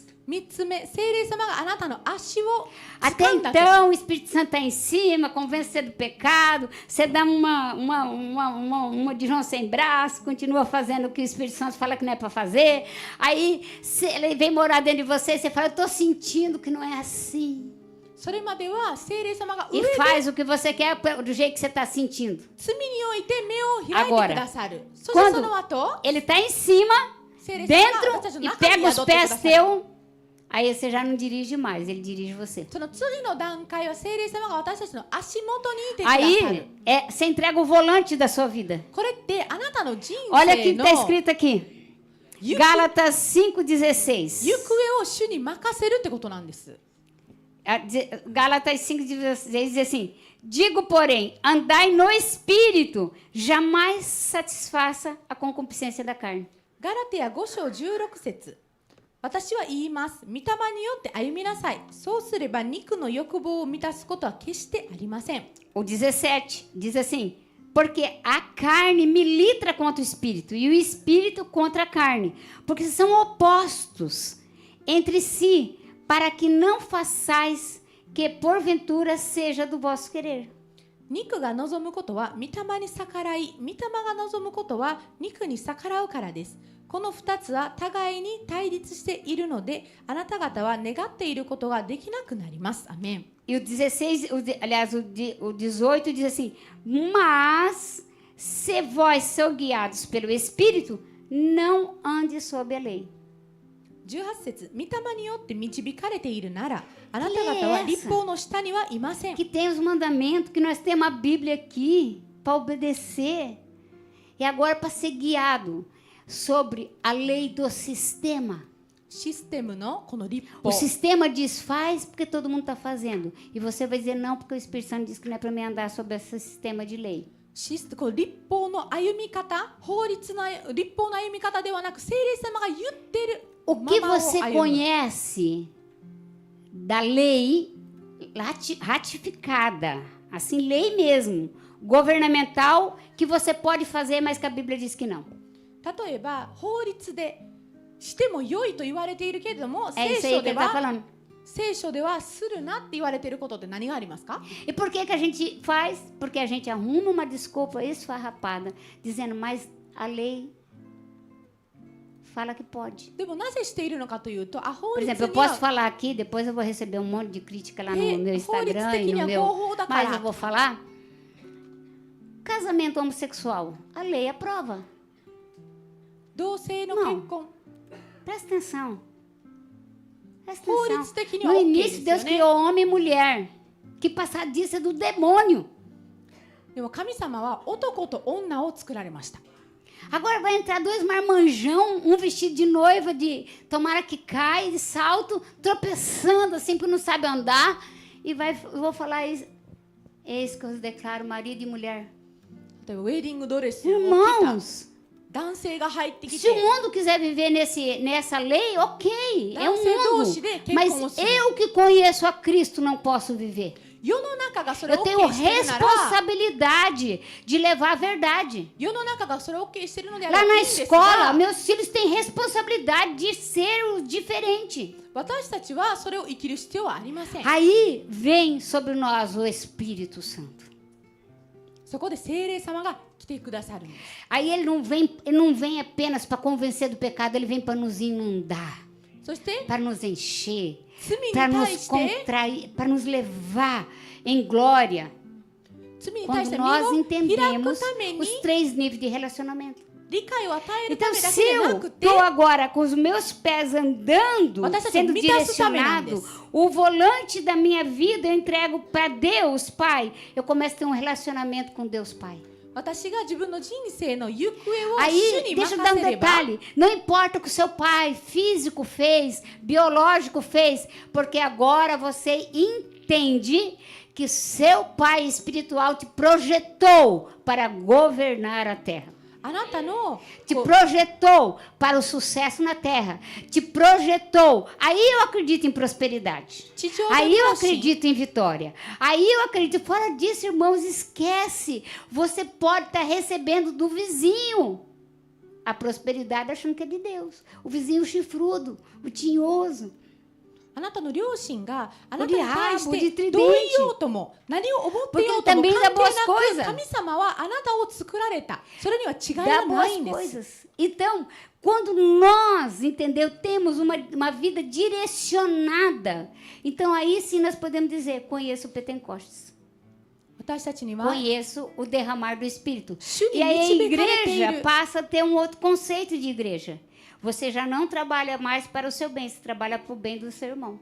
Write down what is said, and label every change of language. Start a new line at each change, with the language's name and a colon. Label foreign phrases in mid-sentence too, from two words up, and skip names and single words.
Japanese: 3 つ目、聖霊様があなたの足を
Portuguese: Até
Japanese: 掴んだと
Portuguese: então, o Espírito Santo está em cima, convence você do pecado, você dá uma de João sem braço, continua fazendo o que o Espírito Santo fala que não é para fazer. Aí ele vem morar dentro de você e você fala, eu estou sentindo que não é assim.
Japanese: それまでは聖霊様が上
Portuguese: E
Japanese: で
Portuguese: faz o que você quer do jeito que você está sentindo.
Japanese: 罪において目を開いて
Portuguese: Agora,
Japanese: くださる。そして
Portuguese: quando
Japanese: その後、
Portuguese: ele está em cima,
Japanese: 聖霊様が
Portuguese: dentro,
Japanese: 私たちの
Portuguese: e
Japanese: 中に
Portuguese: pega
Japanese: 宿
Portuguese: os
Japanese: ってくだ
Portuguese: pés
Japanese: さる。
Portuguese: teus, aí você já não dirige mais, ele dirige você.
Japanese: その次の段階は聖霊様が私たちの足元にいてくださる。
Portuguese: Aí você entrega o volante da sua vida.
Japanese: これってあなたの人
Portuguese: Olha aqui
Japanese: 生
Portuguese: que
Japanese: の
Portuguese: está escrito aqui.
Japanese: 行く
Portuguese: Gálatas 5,16.
Japanese: 行方を主に任せるってことなんです。
Portuguese: Gálatas 5,16 diz assim: Digo, porém, andai no espírito, jamais satisfaça a concupiscência da carne.
Japanese: ガラテヤ5章16節私は言います。御霊によって歩みなさい。そうすれば肉の欲望を満たすことは決してありません。
Portuguese: O 17 diz assim: Porque a carne milita contra o espírito e o espírito contra a carne, porque são opostos entre si, para que não façais que porventura seja do vosso querer.
Japanese: 肉が望むことは御霊に逆らい、御霊が望むことは肉に逆らうからです。この2つは互いに対立しているので、あなた方は願っていることができなくなります。アメン。
Portuguese: E o 16, aliás, o 18 diz assim: Mas se vós sois guiados pelo Espírito, não ande sob a lei.
Japanese: 18 節御霊によって導かれているなら、あなた方は立法の下にはいません。
Portuguese: Que tem os mandamentos, que nós temos a Bíblia aqui para obedecer. E agora para ser guiado sobre a lei do sistema.
Japanese: システムのこの立法
Portuguese: O sistema diz faz porque todo mundo está fazendo. E você vai dizer não porque o Espírito Santo diz que não é para mim andar sobre esse sistema de lei.
Japanese: この立法の歩み方、立法の歩み方ではなく、聖霊様が言ってる
Portuguese: O que
Japanese: ままを
Portuguese: você
Japanese: 歩む。
Portuguese: conhece da lei ratificada, assim, lei mesmo, governamental, que você pode fazer, mas que a Bíblia diz que não?
Japanese: 例えば法律でしても良いと言われているけれども、
Portuguese: É
Japanese: 聖
Portuguese: isso aí
Japanese: 書
Portuguese: que
Japanese: で
Portuguese: ele está
Japanese: は
Portuguese: falando.
Japanese: 聖書ではするなって言われていることって何がありますか？
Portuguese: E por que que a gente faz? Porque a gente arruma uma desculpa esfarrapada, dizendo, mas a lei fala que pode.
Japanese: でもなぜしているのかというと、法
Portuguese: Por
Japanese: 律
Portuguese: exemplo, eu
Japanese: に
Portuguese: posso
Japanese: は
Portuguese: falar aqui, depois eu vou receber um monte de crítica lá no meu
Japanese: 法律
Portuguese: Instagram
Japanese: 的
Portuguese: e
Japanese: に
Portuguese: no
Japanese: は
Portuguese: meu...
Japanese: 合法だか
Portuguese: Mas eu
Japanese: ら
Portuguese: vou falar. Casamento homossexual, a lei aprova.
Japanese: 同性の結婚
Portuguese: Presta atenção. Presta
Japanese: 法
Portuguese: atenção.
Japanese: 律的には
Portuguese: No
Japanese: OK で
Portuguese: início,
Japanese: すよ
Portuguese: Deus
Japanese: ね。
Portuguese: criou homem e mulher. Que passadiça é do demônio.
Japanese: でも神様は男と女を作られました。
Portuguese: Agora vai entrar dois marmanjão, um vestido de noiva, de tomara que cai, de salto, tropeçando assim, porque não sabe andar. E eu vou falar isso. Eis que eu os declaro marido e mulher.
Japanese: 例えばウェディングドレスを着た
Portuguese: Irmãos,
Japanese: 男性が入ってき
Portuguese: se o
Japanese: て、
Portuguese: mundo quiser viver nessa lei, ok, é um Não, ser mundo. doce, né? Quem Mas conhece? eu que conheço a Cristo não posso viver.
Japanese: 世の中がそれを
Portuguese: Eu tenho
Japanese: OK してるなら、
Portuguese: responsabilidade de levar a verdade.
Japanese: 世の中がそれを OK してるのであれば
Portuguese: Lá
Japanese: いい
Portuguese: na
Japanese: んですが、
Portuguese: escola, meus filhos têm responsabilidade de ser o diferente.
Japanese: 私たちはそれを生きる必要はありません。
Portuguese: Aí vem sobre nós o Espírito Santo.
Japanese: そこで聖霊様が来てくださるんです。
Portuguese: Aí ele não vem apenas para convencer do pecado, ele vem para nos inundar,
Japanese: そして
Portuguese: para nos encher,
Japanese: 罪に
Portuguese: para
Japanese: 対
Portuguese: nos
Japanese: して
Portuguese: contrair, para nos levar em glória.
Japanese: 罪に対し
Portuguese: Quando
Japanese: て身
Portuguese: nós
Japanese: を開く
Portuguese: entendemos
Japanese: ために
Portuguese: os 3 níveis de relacionamento.
Japanese: 理解を与えるた
Portuguese: Então,
Japanese: めだ
Portuguese: se
Japanese: けでな
Portuguese: eu
Japanese: くて、
Portuguese: estou agora com os meus pés andando, Você sendo me dá essa direcionado, também, o volante da minha vida eu entrego para Deus, Pai. Eu começo a ter um relacionamento com Deus, Pai.
Japanese: 私が自分の人生の行方を主
Portuguese: Aí,
Japanese: に
Portuguese: deixa
Japanese: 任
Portuguese: eu dar um
Japanese: せれば、
Portuguese: detalhe. Não importa o que o seu pai físico fez, biológico fez, porque agora você entende que seu pai espiritual te projetou para governar a terra.
Japanese: あなたの
Portuguese: Te
Japanese: こう
Portuguese: projetou para o sucesso na terra. Te projetou. Aí eu acredito em prosperidade.
Japanese: 地上で
Portuguese: Aí eu
Japanese: の神
Portuguese: acredito em vitória. Aí eu acredito. Fora disso, irmãos, esquece. Você pode estar recebendo do vizinho a prosperidade achando que é de Deus. O vizinho chifrudo, o tinhoso.
Japanese: あなたの両親があなたに対し
Portuguese: O diabo de
Japanese: て
Portuguese: tridente.
Japanese: どう言おうとも何を思っていようとも
Portuguese: Porque ele também
Japanese: 関係
Portuguese: dá boas
Japanese: な
Portuguese: coisas.
Japanese: く神様はあなたを作られた。それには違い
Portuguese: Dá
Japanese: はな
Portuguese: boas
Japanese: いんです。
Portuguese: coisas. Então, quando nós, entendeu, temos uma vida direcionada, então aí sim nós podemos dizer, conheço o Pentecostes.
Japanese: 私たちには
Portuguese: Conheço o derramar do Espírito.
Japanese: 主に
Portuguese: E aí a
Japanese: 導かれてい
Portuguese: igreja
Japanese: る
Portuguese: passa a ter um outro conceito de igreja. Você já não trabalha mais para o seu bem, você trabalha para o bem do seu irmão.